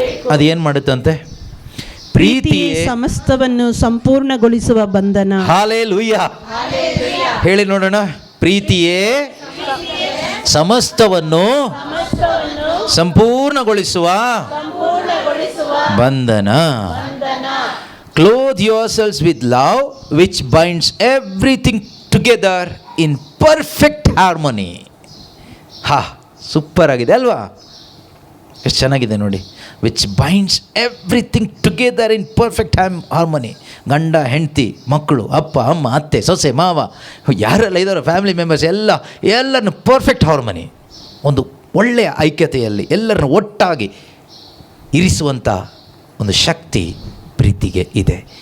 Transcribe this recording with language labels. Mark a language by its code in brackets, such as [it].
[kn] ಅದೇನು ಮಾಡುತ್ತಂತೆ? ಪ್ರೀತಿಯೇ ಸಮಸ್ತವನ್ನು ಸಂಪೂರ್ಣಗೊಳಿಸುವ ಬಂಧನ. ಹಾಲೆಲೂಯಾ. ಹೇಳಿ ನೋಡೋಣ. ಪ್ರೀತಿಯೇ ಸಮಸ್ತವನ್ನು ಸಂಪೂರ್ಣಗೊಳಿಸುವ ಬಂಧನ. [en] Clothe yourselves with love, which binds everything together in perfect harmony. [kn] Super ಆಗಿದೆ ಅಲ್ವಾ? ಎಷ್ಟು ಚೆನ್ನಾಗಿದೆ ನೋಡಿ. [en] Which binds everything together in perfect harmony. [kn] ಗಂಡ ಹೆಂಡತಿ, ಮಕ್ಕಳು, ಅಪ್ಪ ಅಮ್ಮ, ಅತ್ತೆ ಸೊಸೆ ಮಾವ, ಯಾರೆಲ್ಲ ಇದ್ದಾರೋ ಫ್ಯಾಮಿಲಿ ಮೆಂಬರ್ಸ್ ಎಲ್ಲರನ್ನು ಪರ್ಫೆಕ್ಟ್ ಹಾರ್ಮನಿ, ಒಂದು ಒಳ್ಳೆಯ ಐಕ್ಯತೆಯಲ್ಲಿ ಎಲ್ಲರನ್ನು ಒಟ್ಟಾಗಿ ಇರಿಸುವಂಥ ಒಂದು ಶಕ್ತಿ ಪ್ರೀತಿಗೆ ಇದೆ.